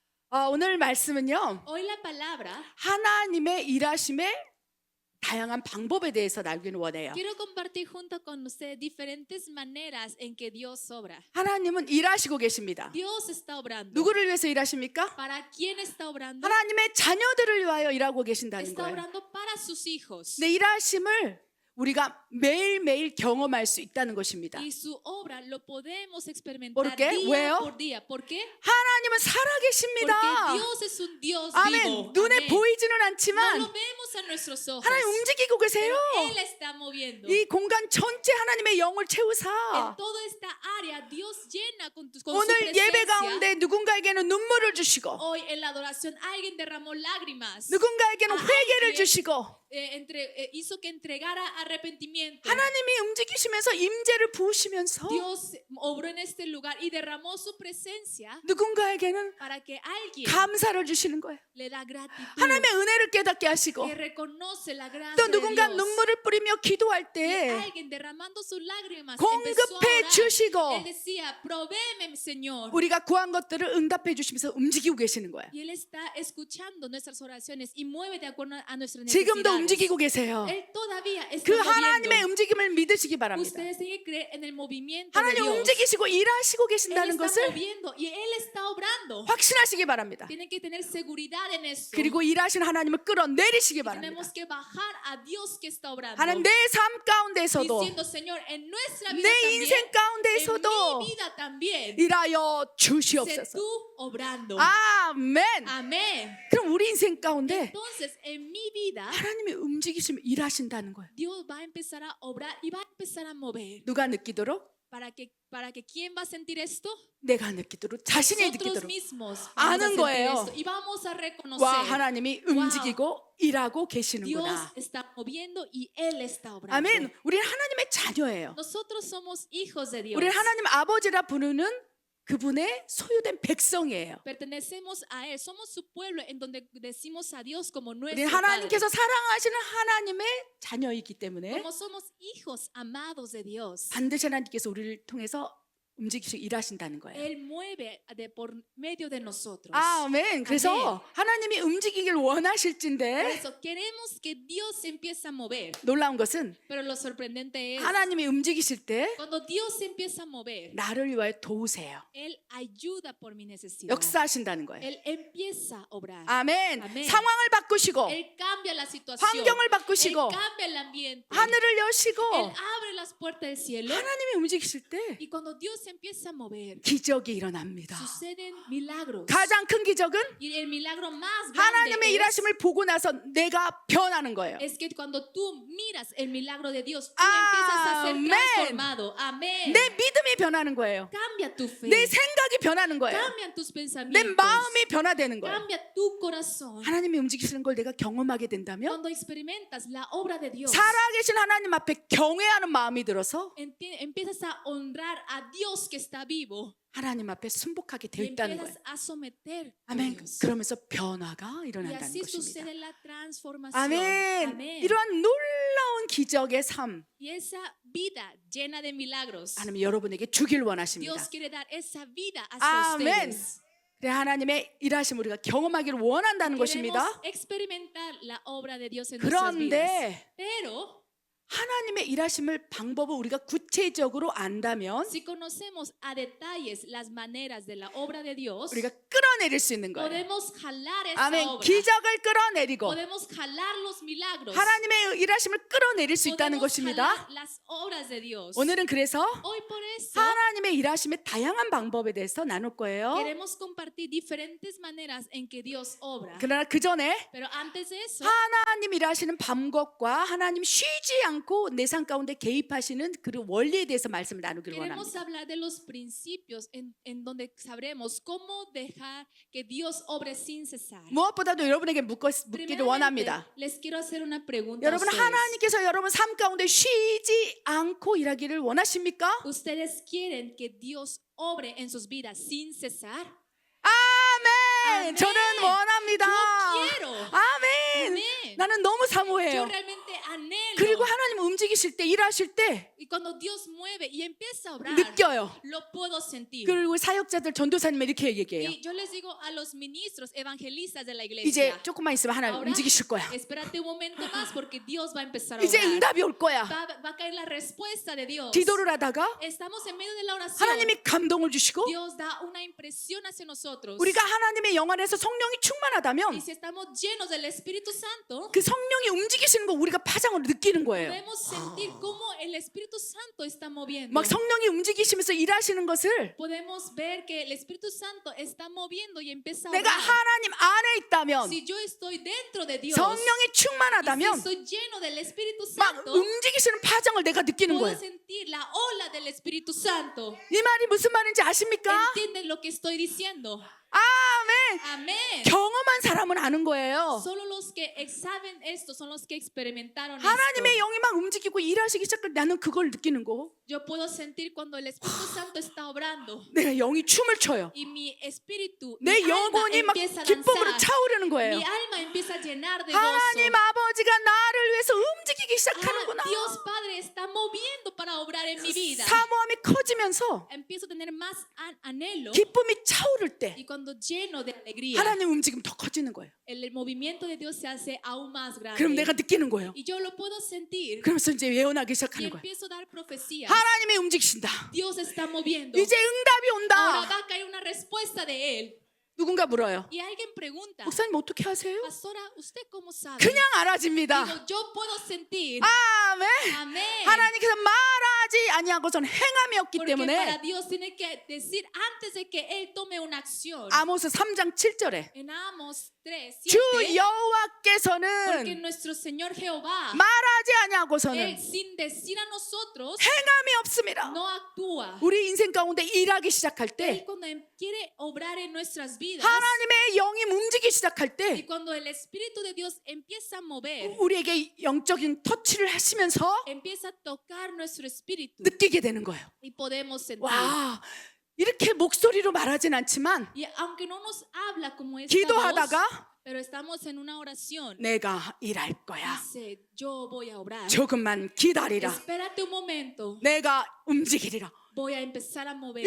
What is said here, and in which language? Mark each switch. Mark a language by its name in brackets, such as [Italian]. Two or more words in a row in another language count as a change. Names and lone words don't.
[Korean] 오늘 말씀은요, [Spanish] Hoy la palabra, [Korean] 하나님의 일하심의 다양한 방법에 대해서 나누기를 원해요. [Spanish] quiero compartir junto con ustedes diferentes maneras en que Dios obra. [Korean] 하나님은 일하시고 계십니다. [Spanish] Dios está obrando. [Korean] 누구를 위해서 일하십니까? [Spanish] ¿Para quién está obrando? [Korean] 하나님의 자녀들을 위하여 일하고 계신다는 [Spanish] Está [Korean] 거예요. [Spanish] obrando para sus hijos. [Korean] 내 일하심을 우리가 매일매일 경험할 수 있다는 것입니다. [Spanish] Y su obra lo podemos experimentar ¿Por qué? día [Korean] 왜요? [Spanish] por día. ¿Por qué? [Korean] 하나님은 [Spanish] Porque [Korean] 살아계십니다. [Spanish] Dios es un Dios [Korean] 아멘. [Spanish] vivo. [Korean] 눈에 [Spanish] Amén. [Korean] 보이지는 [Spanish] No [Korean] 않지만 [Spanish] lo vemos a nuestros ojos. [Korean] 하나님 움직이고 계세요. [Spanish] Pero Él está moviendo. [Korean] 이 공간 전체 하나님의 영을 [Spanish] En [Korean] 채우사 [Spanish] toda esta área Dios llena con su [Korean] 오늘 예배 [Spanish] presencia. [Korean] 가운데 누군가에게는 눈물을 주시고 [Spanish] Hoy en la adoración alguien derramó lágrimas. [Korean] 누군가에게는 아, 회개를 [Spanish] alguien- [Korean] 주시고 [Spanish] Hizo que entregara arrepentimiento. [Korean] 하나님이 움직이시면서 임재를 부으시면서 [Spanish] Dios obró en este lugar y derramó su presencia [Korean] 누군가에게는 [Spanish] para que alguien [Korean] 감사를 주시는 거예요. [Spanish] le da gratitud, [Korean] 하나님의 은혜를 깨닫게 하시고 [Spanish] que reconoce la gracia [Korean] 또 [Spanish] de [Korean] 누군가 [Spanish] Dios. [Korean] 눈물을 뿌리며 기도할 [Spanish] Y [Korean] 때 [Spanish] alguien derramando sus lágrimas [Korean] 공급해 [Spanish] empezó a orar. [Korean] 주시고 [Spanish] Él decía, provéeme, Señor. [Korean] 우리가 구한 것들을 응답해 주시면서 움직이고 계시는 거예요. [Spanish] Y Él está escuchando nuestras oraciones y mueve de acuerdo a nuestras [Korean] 지금도 [Spanish] necesidades. [Korean] 움직이고 계세요. [Spanish] Él todavía está [Korean] 그 [Spanish] moviendo. [Korean] 하나님의 움직임을 믿으시기 바랍니다. [Spanish] Ustedes tienen que creer en el movimiento de [Korean] 하나님 [Spanish] Dios. [Korean] 움직이시고 일하시고 [Spanish] Él [Korean] 계신다는 [Spanish] está [Korean] 것을 [Spanish] moviendo y Él está obrando. [Korean] 확신하시기 바랍니다. [Spanish] Tienen que tener seguridad en eso. [Korean] 그리고 일하신 하나님을 끌어내리시기 바랍니다. [Spanish] Tenemos que bajar a Dios que está obrando. [Korean] 하나님 내 삶 가운데서도 [Spanish] Diciendo, Señor, en nuestra vida [Korean] 내 [Spanish] también, [Korean] 인생 [Spanish] en [Korean] 가운데서도 [Spanish] mi vida también, [Korean] 일하여 [Spanish] sé [Korean] 주시옵소서. [Spanish] tú obrando. [Korean] 아멘. [Spanish] Amén. [Korean] 그럼 우리 인생 가운데 [Spanish] Entonces, en mi vida, [Korean] 하나님이 움직이시면 일하신다는 거예요. [Spanish] Dios va a empezar a obrar y va a empezar a mover. [Korean] 누가 느끼도록? [Spanish] ¿Para que quién va a sentir esto? [Korean] 내가 느끼도록, 자신이 [Spanish] Nosotros [Korean] 느끼도록. [Spanish] mismos vamos [Korean] 아는 [Spanish] a sentir [Korean] 거예요. [Spanish] esto y vamos a [Korean] 와, [Spanish] reconocer. [Korean] 하나님이 움직이고 일하고 [Spanish] Dios [Korean] 계시는구나. [Spanish] está moviendo y Él está obrando. [Korean] 아멘. 우리는 하나님의 자녀예요. [Spanish] Nosotros somos hijos de Dios. [Korean] 우리는 하나님 아버지라 부르는 그분의 소유된 백성이에요. [Spanish] Pertenecemos a Él. Somos su pueblo en donde decimos a Dios como [Korean] 우리는 [Spanish] nuestro Padre. [Korean] 하나님께서 사랑하시는 하나님의 자녀이기 때문에 [Spanish] Como somos hijos amados de Dios. [Korean] 반드시 하나님께서 우리를 통해서 움직이시고 일하신다는 거예요. [Spanish] Él mueve por medio de nosotros. [Korean] 아멘. 그래서 하나님이 움직이길 [Spanish] Por [Korean] 원하실진데 [Spanish] eso queremos que Dios empiece a mover. [Korean] 놀라운 것은 [Spanish] Pero lo sorprendente es [Korean] 하나님이 움직이실 때 [Spanish] cuando Dios empieza a mover, [Korean] 나를 위하여 도우세요. [Spanish] Él ayuda por mi necesidad. [Korean] 역사하신다는 거예요. [Spanish] Él empieza a obrar. [Korean] 아멘. 아멘. 상황을 바꾸시고 [Spanish] Él cambia la situación. [Korean] 환경을 [Spanish] Él [Korean] 바꾸시고 [Spanish] cambia el ambiente. [Korean] 하늘을 여시고 [Spanish] Él abre las puertas del cielo. [Korean] 하나님이 움직이실 때 [Spanish] Y cuando Dios empieza a mover, [Korean] 기적이 일어납니다. [Spanish] suceden milagros. [Korean] 가장 큰 기적은 [Spanish] Y el milagro más grande [Korean] 하나님의 일하심을 보고 나서 내가 변하는 거예요. [Spanish] es que cuando tú miras el milagro de Dios, tú empiezas a ser Amén. transformado. Amén. [Korean] 내 믿음이 변하는 거예요. [Spanish] Cambia tu fe. [Korean] 내 생각이 변하는 거예요. [Spanish] Cambian tus [Korean] 내 [Spanish] pensamientos. [Korean] 마음이 변화되는 거예요. [Spanish] Cambia tu corazón. [Korean] 하나님이 움직이시는 걸 내가 경험하게 된다면 [Spanish] Cuando experimentas la obra de Dios, [Korean] 살아계신 하나님 앞에 경외하는 마음이 들어서 [Spanish] empiezas a honrar a Dios que está vivo [Korean] 하나님 앞에 순복하게 되어 [Spanish] y [Korean] 있다는 거예요. [Spanish] empiezas a someter a [Korean] 아멘. [Spanish] Dios. [Korean] 그러면서 변화가 [Spanish] Y [Korean] 일어난다는 [Spanish] así [Korean] 것입니다. [Spanish] sucede la transformación. [Korean] 아멘. [Spanish] Amén. [Korean] 이러한 놀라운 기적의 삶 [Spanish] Y esa vida llena de milagros, [Korean] 하나님 여러분에게 주길 원하십니다. [Spanish] Dios quiere dar esa vida hacia [Korean] 아멘. [Spanish] ustedes. [Korean] 그래 하나님의 일하심 우리가 경험하기를 원한다는 [Spanish] Queremos [Korean] 것입니다. [Spanish] experimentar la obra de Dios en nuestras vidas. [Korean] 그런데 [Spanish] Pero [Korean] 하나님의 일하심을 방법을 우리가 구체적으로 안다면 [Spanish] si conocemos a detalles las maneras de la obra de Dios, [Korean] 우리가 끌어내릴 수 있는 거예요. [Spanish] podemos jalar esa [Korean] 아멘. [Spanish] obra. [Korean] 기적을 끌어내리고 [Spanish] Podemos jalar los milagros. [Korean] 하나님의 일하심을 끌어내릴 수 있다는 [Spanish] Podemos [Korean] 것입니다. [Spanish] jalar las obras de Dios. [Korean] 오늘은 그래서 [Spanish] Hoy por eso [Korean] 하나님의 일하심의 다양한 방법에 대해서 나눌 거예요. [Spanish] queremos compartir diferentes maneras en que Dios obra. [Korean] 그러나 그 전에 [Spanish] Pero antes de eso, [Korean] 하나님 일하시는 방법과 하나님 쉬지 않고 내 삶 가운데 개입하시는 그 원리에 대해서 말씀을 나누기를 [Spanish] queremos [Korean] 원합니다. [Spanish] hablar de los principios en donde sabremos cómo dejar que Dios obre sin cesar. [Korean] 무엇보다도 여러분에게 묻기를 [Spanish] Primeramente, [Korean] 원합니다. [Spanish] les quiero hacer una pregunta a [Korean] 여러분 [Spanish] ustedes. [Korean] 하나님께서 여러분 삶 가운데 쉬지 않고 일하기를 원하십니까? [Spanish] ¿Ustedes quieren que Dios obre en sus vidas sin cesar? [Korean] 아멘. 아멘. 저는 원합니다. [Spanish] Yo quiero. [Korean] 아멘. [Spanish] Amén. [Korean] 나는 너무 [Spanish] Yo [Korean] 사모해요. [Spanish] realmente anhelo. [Korean] 그리고 하나님 움직이실 때, 일하실 때 [Spanish] Y cuando Dios mueve y empieza a obrar, [Korean] 느껴요. [Spanish] lo puedo sentir. [Korean] 그리고 사역자들, 전도사님에 이렇게 얘기해요. [Spanish] Y yo les digo a los ministros, evangelistas de la [Korean] 이제 [Spanish] iglesia, [Korean] 조금만 있으면 하나님 [Spanish] ahora [Korean] 움직이실 거야. [Spanish] espérate un momento más porque Dios va a empezar a [Korean] 이제 [Spanish] obrar. [Korean] 응답이 올 거야. [Spanish] Va a caer la respuesta de Dios. [Korean] 기도를 하다가 [Spanish] Estamos en medio de la oración. [Korean] 하나님이 감동을 주시고 [Spanish] Dios da una impresión hacia nosotros. [Korean] 우리가 하나님의 영 안에서 성령이 [Spanish] Y [Korean] 충만하다면 [Spanish] si estamos llenos del Espíritu Santo, [Korean] 그 성령이 움직이시는 거 우리가 파장으로 느끼는 거예요. [Spanish] podemos sentir cómo el Espíritu Santo está moviendo. [Korean] 막 성령이 움직이시면서 일하시는 것을 [Spanish] Podemos ver que el Espíritu Santo está moviendo y empieza a [Korean] 내가 [Spanish] obrar. [Korean] 하나님 안에 있다면, [Spanish] Si yo estoy dentro de Dios, [Korean] 성령이 [Spanish] y si [Korean] 충만하다면 [Spanish] estoy lleno del Espíritu [Korean] 막 [Spanish] Santo, [Korean] 움직이시는 파장을 내가 느끼는 [Spanish] puedo [Korean] 거예요. [Spanish] sentir la ola del Espíritu Santo. [Korean] 이 말이 무슨 말인지 아십니까? [Spanish] ¿Entienden lo que estoy diciendo? [Korean] 아멘. [Spanish] Amén. [Korean] 경험한 사람은 아는 거예요. [Spanish] Solo los que saben esto son los que experimentaron [Korean] 하나님의 [Spanish] esto. [Korean] 영이 막 움직이고 일하시기 시작할 때 나는 그걸 느끼는 거고, [Spanish] Yo puedo sentir cuando el Espíritu Santo está obrando [Korean] 내 영이 춤을 춰요. [Spanish] y mi espíritu, [Korean] 내 [Spanish] mi alma [Korean] 영혼이 막 [Spanish] empieza a [Korean] 기쁨으로 [Spanish] danzar. [Korean] 차오르는 거예요. [Spanish] Mi alma empieza a llenar de gozo. [Korean] 하나님 아버지가 나를 위해서 움직이기 시작하는구나. [Spanish] Dios Padre está moviendo para obrar en mi vida. [Korean] 사모함이 커지면서 [Spanish] Empiezo a tener más anhelo [Korean] 기쁨이 차오를 때 [Spanish] y cuando lleno de alegría, [Korean] 하나님 움직임 더 커지는 거예요. [Spanish] el movimiento de Dios se hace aún más grande. [Korean] 그럼 내가 느끼는 거예요. [Spanish] Y yo lo puedo sentir [Korean] 그러면서 이제 예언하기 [Spanish] y [Korean] 시작하는 거예요. [Spanish] empiezo a dar profecías. [Korean] 하나님이 움직이신다. [Spanish] Dios está moviendo. [Korean] 이제 응답이 [Spanish] Ahora [Korean] 온다. [Spanish] va a caer una respuesta de Él. [Korean] 누군가 물어요. [Spanish] Y alguien pregunta, [Korean] 목사님 어떻게 하세요? [Spanish] Pastora, ¿usted cómo sabe? [Korean] 그냥 알아집니다. [Spanish] Digo, yo puedo sentir. [Korean] 아멘. [Spanish] Amén. [Korean] 하나님께서 말하지 아니하고선 행함이었기 [Spanish] Porque para [Korean] 때문에 [Spanish] Dios tiene que decir antes de que Él tome una acción. [Korean] 아모스 3장 7절에 [Spanish] En Amos 3, [Korean] 주 [Spanish] 7, porque [Korean] 여호와께서는 [Spanish] nuestro Señor Jehová, [Korean] 말하지 [Spanish] Él [Korean] 아니하고서는 [Spanish] sin decir a nosotros, [Korean] 행함이 없습니다. [Spanish] no actúa. [Korean] 우리 인생 가운데 일하기 시작할 [Spanish] Él [Korean] 때, [Spanish] cuando quiere obrar en nuestras vidas [Korean] 하나님의 영이 움직이기 시작할 [Spanish] y [Korean] 때 [Spanish] cuando el Espíritu de Dios empieza a mover, [Korean] 우리에게 영적인 터치를 하시면서 [Spanish] empieza a tocar nuestro espíritu [Korean] 느끼게 되는 거예요. [Spanish] y podemos sentir. [Korean] 와, 이렇게 목소리로 말하진 않지만 [Spanish] Y aunque no nos habla como esta voz, [Korean] 기도하다가 [Spanish] pero estamos en una oración, [Korean] 내가 일할 거야. [Spanish] dice, yo voy a obrar. [Korean] 조금만 기다리라. [Spanish] Espérate un momento, [Korean] 내가 움직이리라. [Spanish] voy a empezar a mover.